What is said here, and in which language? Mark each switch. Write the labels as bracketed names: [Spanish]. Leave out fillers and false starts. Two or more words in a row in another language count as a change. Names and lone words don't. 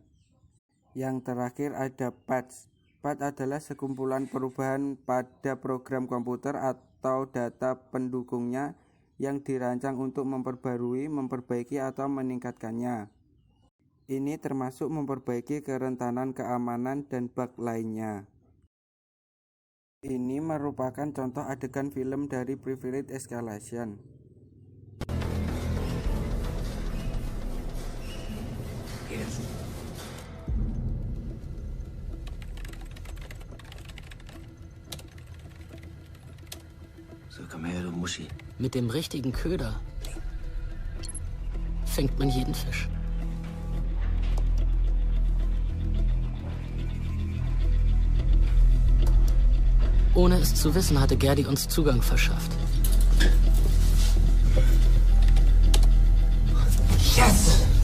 [Indonesian] Yang terakhir ada patch. Patch adalah sekumpulan perubahan pada program komputer atau data pendukungnya yang dirancang untuk memperbarui, memperbaiki, atau meningkatkannya. Ini termasuk memperbaiki kerentanan keamanan dan bug lainnya. Ini merupakan contoh adegan film dari [English] privilege escalation. [German] So, komm her, du Muschi. Mit dem richtigen Köder fängt man jeden Fisch. Ohne es zu wissen, hatte Gerdi uns Zugang verschafft. [English] Yes!